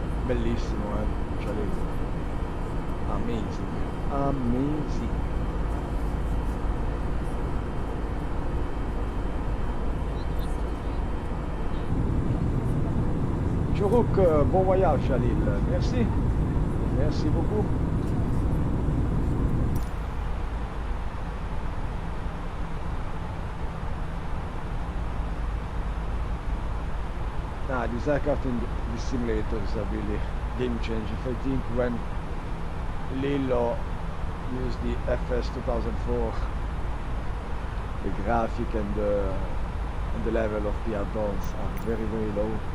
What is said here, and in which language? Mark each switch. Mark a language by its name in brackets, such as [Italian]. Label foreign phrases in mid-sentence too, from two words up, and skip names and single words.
[Italian] bellissimo, cioè, [English] amazing, amazing. [French] Chourouk, bon voyage Khalil, merci, merci beaucoup. [English] This aircraft in the simulators are really game changing. I think when Flylillo used the FS 2004, the graphic and the level of the add-ons are very, very low.